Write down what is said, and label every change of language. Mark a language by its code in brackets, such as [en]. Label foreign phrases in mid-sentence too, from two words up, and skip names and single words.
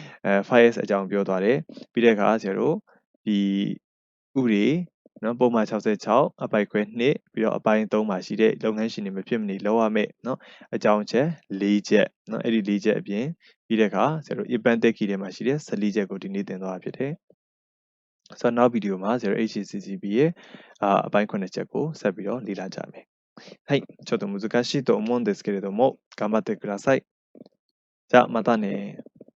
[my] 5S အကြောင်းပြောသွားတယ်ပြီးတဲ့အခါဆရာတို့ဒီဥပဒေနော်ပုံမှန်66အပိုက်ခွဲ2ပြီးတော့အပိုင်း3မှာရှိတဲ့လုပ်ငန်းရှင်တွေမဖြစ်မနေလောက်ရမယ်နော်အကြောင်းချက်4ချက်နော်အဲ့ဒီ4ချက်အပြင်ပြီးတဲ့အခါဆရာတို့ Epantek key ထဲမှာရှိတဲ့14ချက်ကိုဒီနေ့သင်သွားတာဖြစ်တယ်ဆိုတော့နောက်ဗီဒီယိုမှာဆရာတို့ HACCP ရဲ့အပိုင်း9ချက်ကိုဆက်ပြီးတော့လေ့လာကြမယ် [ja] はいちょっと難しいと思うんですけれども頑張ってくださいじゃあまたね